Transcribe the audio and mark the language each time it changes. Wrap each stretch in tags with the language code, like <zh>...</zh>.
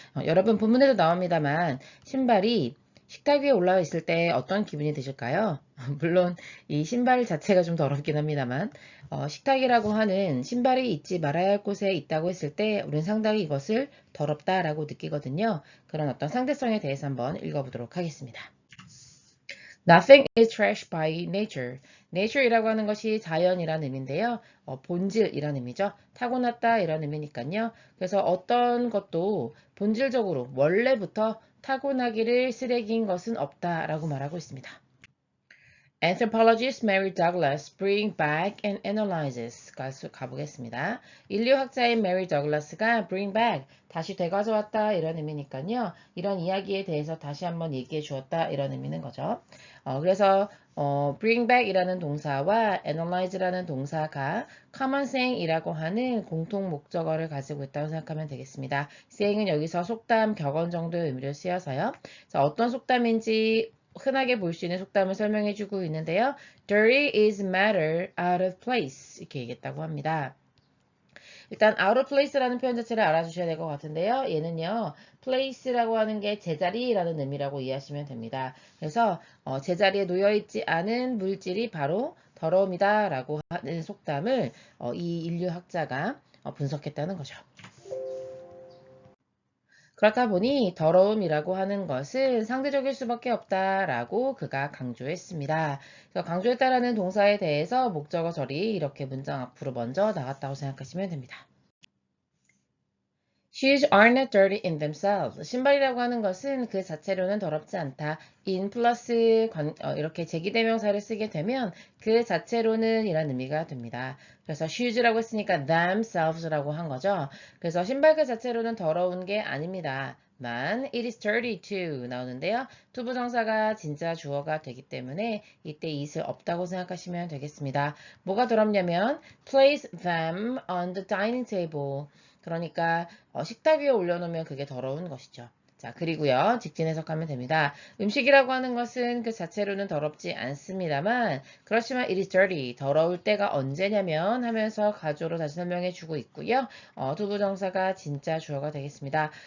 <ko>여러분 본문에도 나옵니다만 신발이 식탁 위에 올라와 있을 때 어떤 기분이 드실까요? 물론 이 신발 자체가 좀 더럽긴 합니다만 식탁이라고 하는 신발이 있지 말아야 할 곳에 있다고 했을 때 우리는 상당히 이것을 더럽다라고 느끼거든요. 그런 어떤 상대성에 대해서 한번 읽어보도록 하겠습니다.</ko> <en>Nothing is trash by nature.</en> <ko>nature이라고 하는 것이 자연이라는 의미인데요. 본질이라는 의미죠. 타고났다 이런 의미니까요. 그래서 어떤 것도 본질적으로 원래부터 타고나기를 쓰레기인 것은 없다라고 말하고 있습니다.</ko> <en>Anthropologist Mary Douglas bring back and analyzes</en> <ko>가보겠습니다. 인류학자인 Mary Douglas가 bring back 다시 되가져왔다 이런 의미니까요. 이런 이야기에 대해서 다시 한번 얘기해 주었다 이런 의미는 거죠. 그래서 bring back이라는 동사와 analyze라는 동사가 common saying이라고 하는 공통 목적어를 가지고 있다고 생각하면 되겠습니다. saying은 여기서 속담, 격언 정도의 의미를 쓰여서요. 자, 어떤 속담인지 흔하게 볼 수 있는 속담을 설명해 주고 있는데요.</ko> <en>Dirty is matter out of place</en> <ko>이렇게 얘기했다고 합니다. 일단 out of place라는 표현 자체를 알아주셔야 될 것 같은데요. 얘는요. place라고 하는 게 제자리라는 의미라고 이해하시면 됩니다. 그래서 제자리에 놓여있지 않은 물질이 바로 더러움이다 라고 하는 속담을 이 인류학자가 분석했다는 거죠. 그렇다 보니 더러움이라고 하는 것은 상대적일 수밖에 없다라고 그가 강조했습니다. 그래서 강조했다라는 동사에 대해서 목적어 절이 이렇게 문장 앞으로 먼저 나왔다고 생각하시면 됩니다.</ko> <en>Shoes are not dirty in themselves.</en> <ko>신발이라고 하는 것은 그 자체로는 더럽지 않다. in 플러스 이렇게 제기대명사를 쓰게 되면 그 자체로는 이란 의미가 됩니다. 그래서 shoes라고 했으니까 themselves라고 한 거죠. 그래서 신발 그 자체로는 더러운 게 아닙니다. 만</ko> <en>it is dirty too</en> <ko>나오는데요. 투부정사가 진짜 주어가 되기 때문에 이때 it을 없다고 생각하시면 되겠습니다. 뭐가 더럽냐면</ko> <en>place them on the dining table.</en> <ko>그러니까 식탁 위에 올려놓으면 그게 더러운 것이죠. 자, 그리고요. 직진 해석하면 됩니다. 음식이라고 하는 것은 그 자체로는 더럽지 않습니다만 그렇지만</ko> <en>it is dirty.</en> <ko>더러울 때가 언제냐면 하면서 가조로 다시 설명해 주고 있고요. 투부정사가 진짜 주어가 되겠습니다.</ko>